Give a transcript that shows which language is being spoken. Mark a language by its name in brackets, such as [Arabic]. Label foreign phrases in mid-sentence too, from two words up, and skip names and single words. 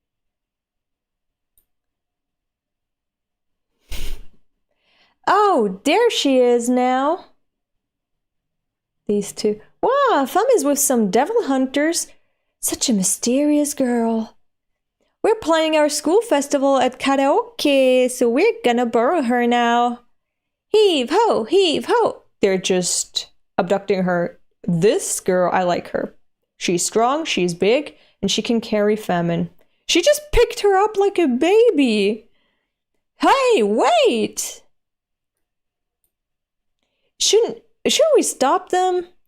[English] Oh, there she is now. These two. Wow, Fam is with some devil hunters. Such a mysterious girl. We're playing our school festival at karaoke, so we're gonna borrow her now. Heave ho, heave ho. They're just abducting her. This girl, I like her. She's strong, she's big, and she can carry famine. She just picked her up like a baby. Hey, wait! Shouldn't we stop them?